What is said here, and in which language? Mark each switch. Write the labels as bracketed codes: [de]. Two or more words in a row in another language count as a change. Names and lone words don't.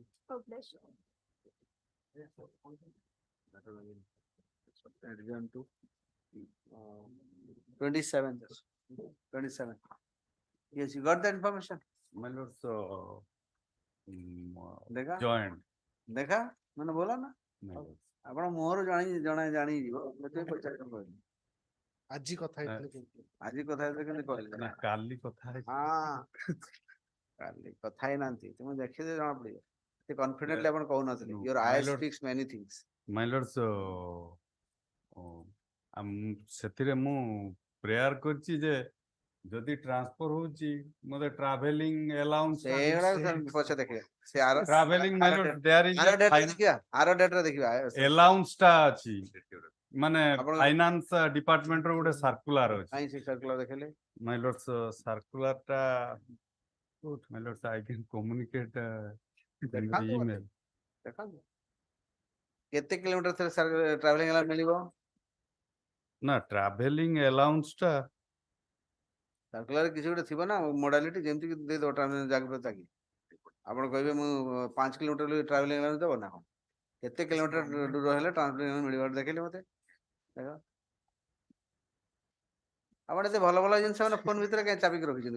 [en] Oh, bless you. Adjourn to 27. 27. Yes, you got that information? My lord, [hi] देखा? [en] joined. [hi] देखा? मैंने बोला ना? [en] My lord. [or] ଆପଣ ମୁହଁରୁ ଜାଣି ଯିବ ମୋତେ ପଚାରିବାକୁ କହିଲି ଆଜି କଥା ହେଇଥିଲେ କେମିତି? ଆଜି କଥା ହେଇଥିଲେ କେମିତି କହିଲେ ନା କାଲି କଥା ହେଇଛି। ହଁ କାଲି କଥା ହେଇନାହାନ୍ତି ତୁମେ ଦେଖିଲେ ଜଣା ପଡିବ ସେ କନଫିଡେଣ୍ଟଲି ଆପଣ କହୁନଥିଲେ [en] No, your my eyes lord. speaks many things My lord, [or] ସେଥିରେ ମୁଁ ପ୍ରେୟାର କରିଛି ଯେ ଯଦି ଟ୍ରାନ୍ସଫର ହଉଛି ମତେ [en] travelling allowance [or] ସେଇଗୁଡା ପଛେ ଦେଖିବା ସେ ଆର [en] ଟ୍ରାଭେଲିଂ my lord, there is [or] ଆର [en] a [or] ଡେଟରେ [en] fine- [or] ଦେଖିବା ଆର ଡେଟରେ ଦେଖିବା ଆଲାଉନ୍ସ ଟା ଅଛି ମାନେ ଆପଣ- [en] finance department [or] ର ଗୋଟେ ସାର୍କୁଲାର ଅଛି କାହିଁ ସେ ସାର୍କୁଲାର ଦେଖିଲେ [en] my lord, ସାର୍କୁଲାର ଟା my lord, I can communicate in the [or] ଦେଖାନ୍ତୁ ମତେ। [en] email. [or] ଦେଖାନ୍ତୁ କେତେ [en] kilometre travelling allowance [or] ମିଳିବ ନା [en] travelling allowance [or] ଟା ସାର୍କୁଲାର କିଛି ଗୋଟେ ଥିବ ନା ମୋଡାଲିଟି ଯେମିତି କି ଦେଇଦବ ଟ୍ରାଭେଲିଂ ଜାଗ୍ରତ କି ଆପଣ କହିବେ ମୁଁ 5 [en] kilometre travelling allowance [or] ଦେବ ନା କଣ କେତେ କିଲୋମିଟର ଦୂର ହେଲେ ଟ୍ରାଭେଲିଂ ମିଳିବ ଦେଖିଲେ ମତେ ଦେଖ ଆପଣ ଏତେ ଭଲ ଭଲ ଜିନିଷ ମାନେ ଫୋନ ଭିତରେ କାହିଁ ଚାବିକି ରଖିଛନ୍ତି